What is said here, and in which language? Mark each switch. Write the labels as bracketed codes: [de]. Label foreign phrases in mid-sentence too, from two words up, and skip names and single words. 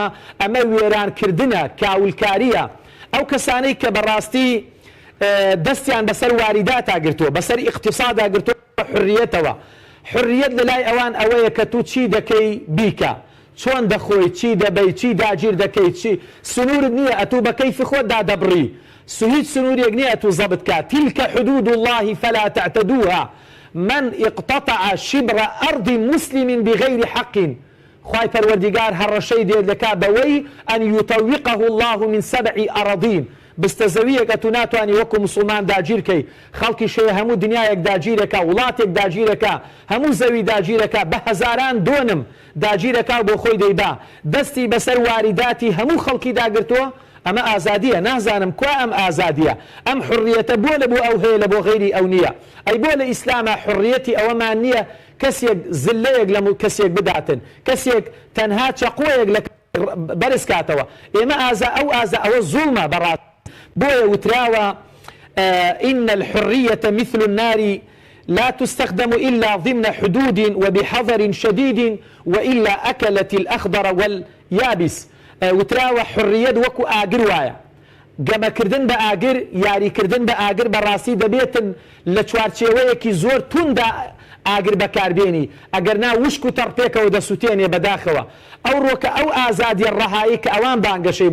[ckb] ئەمە وێرانکردنە، کاولکاریە. ئەو کەسانەی کە بەڕاستی دەستیان بەسەر واریداتا گرتووە، بەسەر ئیقتیسادا گرتووە حڕیەتەوە. حڕیەت لە لای ئەوان ئەوەیە کە تو چی دەکەی بیکە، چۆن دەخۆی چی دەبەی چی داگیر دەکەیت چی سنوورت نییە ئەتوو بە کەیفی خۆتدا دەبڕی هیچ سنوورێک نییە ئەتوو زەبت کات [ar] تلك حدود الله فلا تعتدوها من اقتطع شبر أرض مسلم بغير حق [ckb] خوای پەروەردیگار هەڕەشەی دێت لەکا بەوەی [ar] ئەن یوتەویقه الله من 7 ئەڕەضین [ckb] بستە زەویەک ئەتوو ناتوانانی وەکو مسلمان داگیرکەی خەڵکی شەیە هەموو دنیایەک داگیرەکە وڵاتێک داگیرەکە هەموو زەوی داگیرەکە بە هەزاران دۆنم داگیرەکە بۆ خۆی دەیبا دەستی بەسەر واریداتی هەموو خەڵکی داگرتووە ئەمە ئازادیە نازانم کوا ئەم ئازادیە ئەم حڕیەتە بۆ لە بۆ ئەو هەیە لە بۆ غەیری ئەو نییە ئەی بۆ لە ئیسلامە حڕیەتی ئەوەمان نییە کەسێک زلەیەک لە کەسێک بداتن کەسێک تەنها چەقۆیەک لە بەرز کاتەوە ئێمە ئەوە زوڵمە بەڕات بۆیە وتراوە [ar] إن الحرية مثل النار لا تستخدم إلا ضمن حدود وبحذر شديد وإلا أكلت الأخضر واليابس [ckb] وتراوە حڕیەت وەکو ئاگر وایە گەمەکردن بە ئاگر یاریکردن بە ئاگر بەڕاستی دەبێتن لە چوارچێوەیەکی زۆر توندا ئاگر بەکاربێنی ئەگەر نا وشک و تەڕپێکەوە دەسووتێنێ بەداخەوە ئەو ڕۆکە ئەو ئازادیە ڕەهایی کە ئەوان بانگەشەی